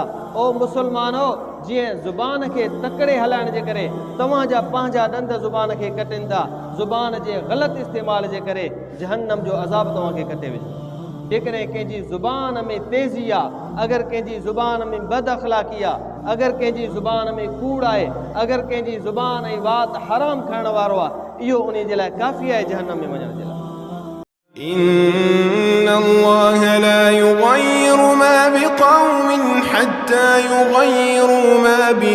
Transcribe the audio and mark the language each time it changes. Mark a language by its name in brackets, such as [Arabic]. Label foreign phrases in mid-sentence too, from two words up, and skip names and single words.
[Sindhi] ओ मुस्लमानो, जीअं ज़ुबान खे तकिड़े हलाइण जे करे तव्हांजा पंहिंजा ॾंद ज़ुबान खे कटनि था, ज़ुबान जे ग़लति इस्तेमाल जे करे जहन्नम जो अज़ाब तव्हांखे कटे विझे। जेकॾहिं कंहिंजी ज़ुबान में तेज़ी आहे, अगरि कंहिंजी ज़ुबान में बद अख़लाक़ी आहे, अगरि कंहिंजी ज़ुबान में कूड़ आहे, अगरि कंहिंजी ज़ुबान ऐं वात हराम खाइण वारो आहे, इहो उन जे लाइ काफ़ी आहे जहन्नम में वञण जे लाइ। [Arabic] إن الله لا يغير ما بقوم حتى يغيروا ما